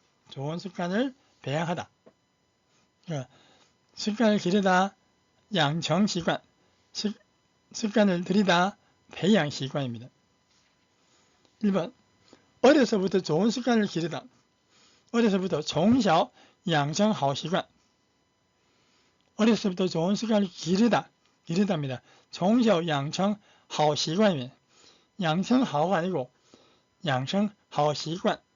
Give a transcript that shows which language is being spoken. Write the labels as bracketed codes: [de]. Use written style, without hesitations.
[ko] 좋은 습관을 배양하다. 습관을 기르다. 양청习惯. 습관을 들이다. 培养习惯입니다. 1번 어려서부터 좋은 습관을 기르다. 어려서부터 [zh] 从小养成好习惯. [ko] 어려서부터 좋은 습관을 기르답니다. [zh] 从小养成好习惯 [ko] 입니다. [zh] 养成好가 아니고 养成好习惯.